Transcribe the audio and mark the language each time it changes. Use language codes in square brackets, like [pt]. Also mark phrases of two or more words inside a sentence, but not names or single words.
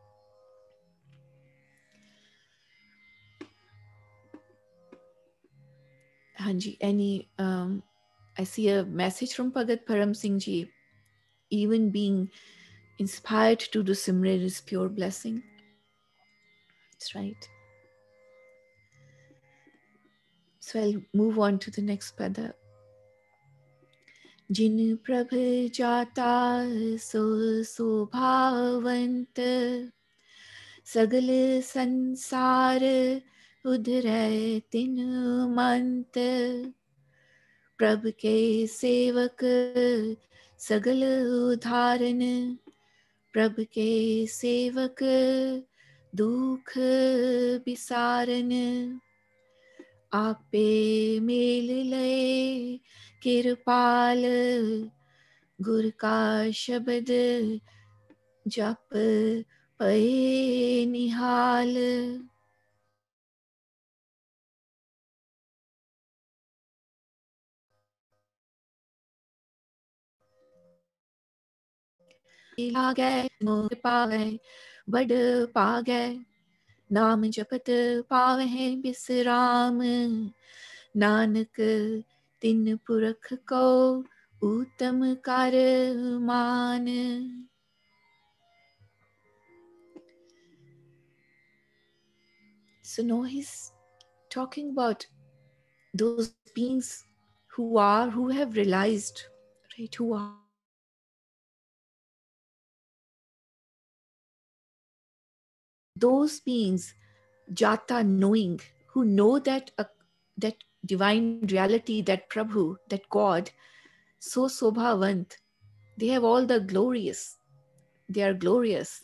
[en] Hanji, any I see a message from Pagat Param Singh Ji. Even being inspired to do Simran is pure blessing. That's right. So I'll move on to the next pada. [hi] जिन प्रभ जाता सो सोभावंत सगल संसार उधरै तिन मंत प्रभ के सेवक सगल उधारन प्रभ के सेवक दुख बिसारन आपे मेल लय कृपाल गुर का शब्द जप पए निहाल लागे मोह पावे बड़ पागे नाम जपत पावे बिसराम नानक तिन पुरख को उत्तम कर मान. [en] So now he's talking about those beings who have realized, right, who are those beings, jata, knowing, who know that that divine reality, that Prabhu, that God, [hi] सो सोभावंत, [en] they have all the glorious, they are glorious.